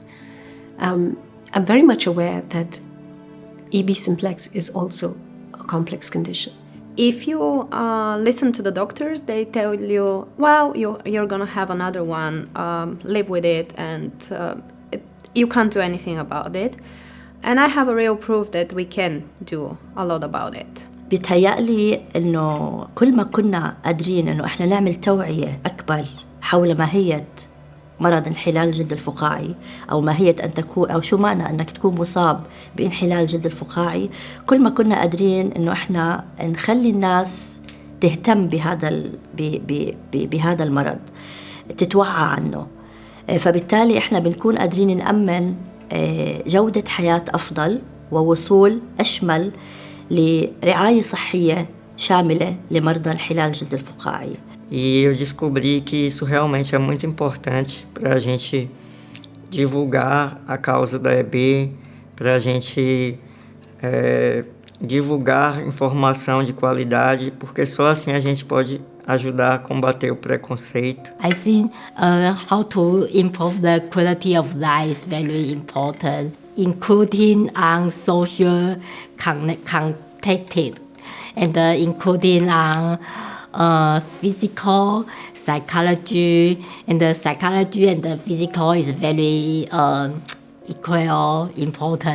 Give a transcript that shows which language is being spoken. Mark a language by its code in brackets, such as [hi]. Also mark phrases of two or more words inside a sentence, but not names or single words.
[en] I'm very much aware that EB simplex is also a complex condition. If you listen to the doctors, they tell you, well, you're going to have another one, live with it, and you can't do anything about it. And I have a real proof that we can do a lot about it. [ar] بيتهيألي إنه كل ما كنا قادرين إنه إحنا نعمل توعية أكبر حول ماهية مرض انحلال الجلد الفقاعي أو ماهية أن تكون أو شو معنى أنك تكون مصاب بانحلال الجلد الفقاعي، كل ما كنا قادرين إنه إحنا نخلي الناس تهتم بهذا المرض، تتوعى عنه. فبالتالي إحنا بنكون قادرين نأمن جودة حياة أفضل ووصول أشمل لرعاية صحية شاملة لمرضى انحلال الجلد الفقاعي. [pt] E eu descobri que isso realmente é muito importante para a gente divulgar a causa da EB, para a gente divulgar informação de qualidade, porque só assim a gente pode ajudar a combater o preconceito. [en] I think how to improve the quality of life is very important, including on social contacted and including on physical psychology, and the psychology and the physical is very equal important.